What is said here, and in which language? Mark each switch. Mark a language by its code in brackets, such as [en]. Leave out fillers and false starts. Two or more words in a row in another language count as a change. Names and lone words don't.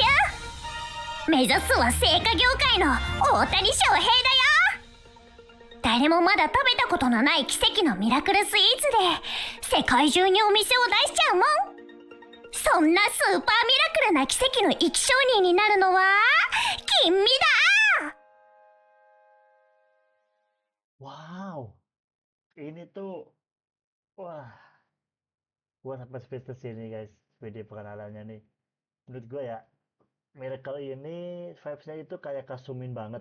[ja] 目指すは製菓業界の大谷翔平だよ。誰もまだ食べたことのない奇跡のミラクルスイーツで世界中にお店を出しちゃうもん。そんなスーパーミラクルな奇跡の生き証人になるのは君だ。 [id] Wow, ini tuh wah, gua sampai speechless ini guys, video perkenalannya nih. Menurut gua ya, Miracle ini vibes-nya itu kayak Kasumin banget.